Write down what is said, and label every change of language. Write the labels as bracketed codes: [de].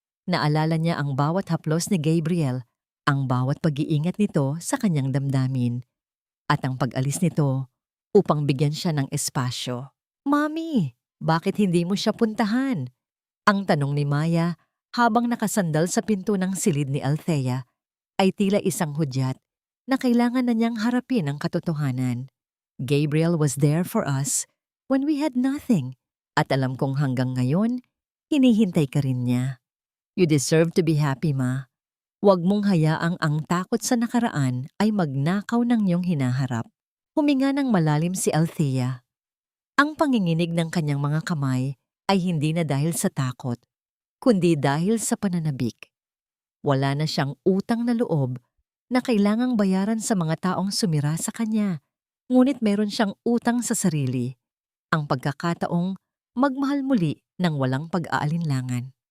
[tl] Naalala niya ang bawat haplos ni Gabriel, ang bawat pag-iingat nito sa kanyang damdamin, at ang pag-alis nito upang bigyan siya ng espasyo. "Mami, bakit hindi mo siya puntahan?" Ang tanong ni Maya habang nakasandal sa pinto ng silid ni Althea ay tila isang hudyat na kailangan na niyang harapin ang katotohanan. [en] Gabriel was there for us when we had nothing, [tl] at alam kong hanggang ngayon, hinihintay ka rin niya. [en] You deserve to be happy, Ma. [tl] Huwag mong hayaang ang takot sa nakaraan ay magnakaw ng iyong hinaharap. Huminga ng malalim si Althea. Ang panginginig ng kanyang mga kamay ay hindi na dahil sa takot, kundi dahil sa pananabik. Wala na siyang utang na loob na kailangang bayaran sa mga taong sumira sa kanya, ngunit meron siyang utang sa sarili, ang pagkakataong magmahal muli ng walang pag-aalinlangan.